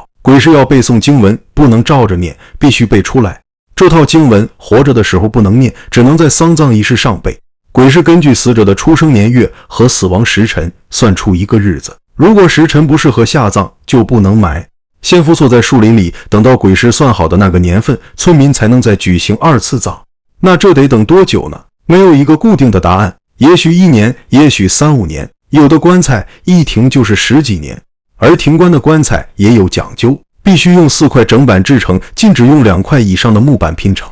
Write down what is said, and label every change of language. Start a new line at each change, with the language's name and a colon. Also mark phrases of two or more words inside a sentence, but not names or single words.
Chinese: 鬼師要背誦經文，不能照着念，必須背出來。這套經文活着的時候不能念，只能在喪葬儀式上背。鬼師根據死者的出生年月和死亡時辰算出一個日子，如果時辰不適合下葬，就不能埋。先伏錯在樹林裡，等到鬼師算好的那個年份，村民才能再舉行2次葬。那這得等多久呢？沒有一個固定的答案，也許1年，也許3、5年。有的棺材一停就是10幾年，而停棺的棺材也有講究，必須用4塊整板制成，禁止用2塊以上的木板拼成。